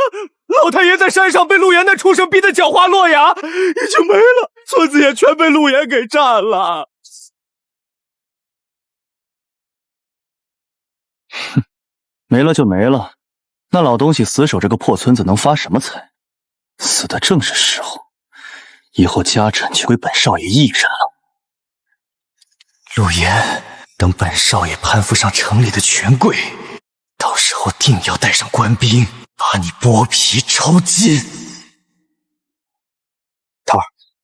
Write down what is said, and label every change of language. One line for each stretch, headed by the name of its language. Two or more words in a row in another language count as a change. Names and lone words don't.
Chinese: 老太爺在山上被陸岩那畜生逼得腳滑落牙，已經沒了，村子也全被陸岩給占了。哼，沒了就沒了，那老東西死守這個破村子能發什麼財？死的正是時候，以後家產就歸本少爺一人了。陸岩，等本少爺攀附上城裡的權貴，到時候定要帶上官兵，把你剝皮抽筋。桃兒，